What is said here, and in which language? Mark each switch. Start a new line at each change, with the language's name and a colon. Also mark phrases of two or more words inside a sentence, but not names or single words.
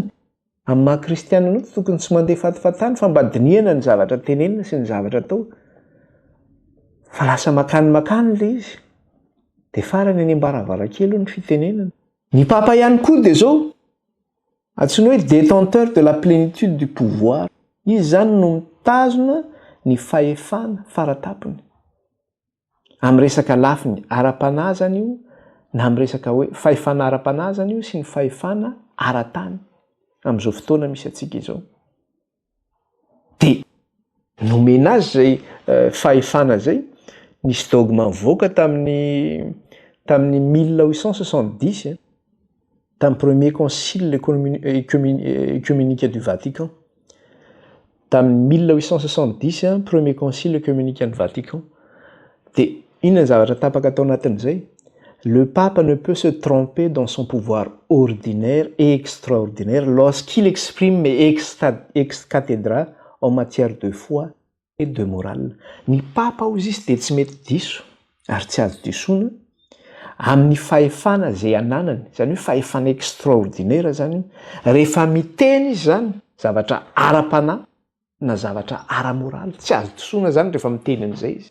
Malagasy: Amin'ny maha kristiana anao tokony tsy mandeha fatifatany fa mba dinihana ny zavatra tenenina sy ny zavatra atao fa lasa makany le izy de farany any ambaravarakely ny fitenenana. Ny papa ihany koa de zao antsoina hoe
French: détenteur de la plénitude du pouvoir.
Malagasy: Izy zany no mitazona ny fahefana faratapony amin'ny resaka lafiny ara-panazana io na amin'ny resaka hoe fahefana ara-panazana io sy ny fahefana ara-tany amin'izao fotoana misy atsika izao. De nomena azy zay fahefana zay nisy dogma mivoaka tamin'ny 1870 tamin'ny premier concile œcuménique du Vatican. Tamin'ny 1870 premier concile œcuménique du Vatican. De inona ny zavatra tapaka atao anatin'izay?
French: Le pape ne peut se tromper dans son pouvoir ordinaire et extraordinaire lorsqu'il exprime ex cathedra en matière de foi et de morale.
Malagasy: Ny papa hozy izy de tsy mety diso ary tsy azo disoina amin'ny fahefana zay ananany, zany hoe fahefana extraordinaire zany rehefa miteny izy zany zavatra ara-panahy na zavatra ara-moraly, tsy azo disoina zany rehefa miteny an'izay izy.